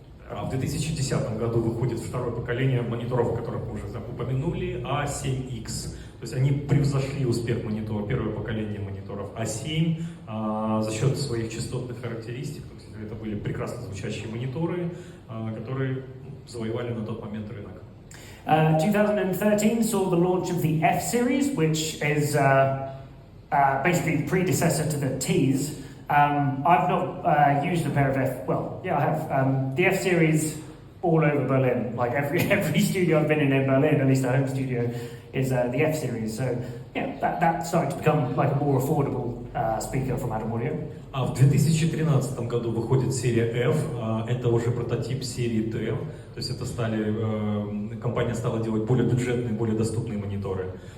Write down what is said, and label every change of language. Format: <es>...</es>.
<ru>В 2010 году выходит второе поколение мониторов, которых мы уже упомянули, A7X. То есть они превзошли успех первого поколения мониторов A7 за счет своих частотных характеристик. То есть это были прекрасно звучащие мониторы, которые завоевали на тот момент рынок.</ru> <en>2013 saw the launch of the F series, which is basically the predecessor to the T's. I've not used a pair of I have. The F series all over Berlin. Like every studio I've been in Berlin, at least a home studio, is the F series. So yeah, that started to become like a more affordable speaker from Adam Audio.</en> <ru>А в 2013 году выходит серия F, это уже прототип серии T, то есть это компания стала делать более бюджетные, более доступные мониторы.</ru>